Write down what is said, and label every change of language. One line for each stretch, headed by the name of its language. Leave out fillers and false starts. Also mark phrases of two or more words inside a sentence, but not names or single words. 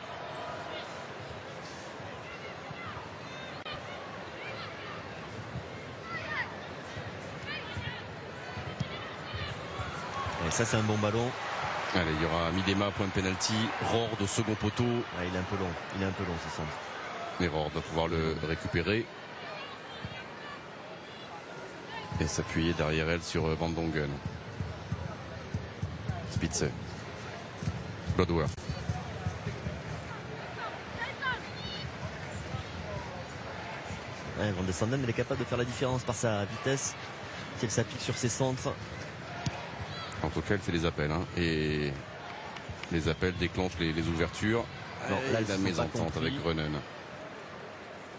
French: Et ça c'est un bon ballon. Allez, il y aura Midema, point de pénalty. Rord au second poteau. Ah, il est un peu long ce centre. Et Rord va pouvoir le récupérer. Et s'appuyer derrière elle sur Van Dongen. Spitze. Bloodworth. Van de Sanden, elle est capable de faire la différence par sa vitesse si elle s'applique sur ses centres. En tout cas, elle fait les appels. Hein, et les appels déclenchent les ouvertures. Non, là, la mésentente avec Grönen.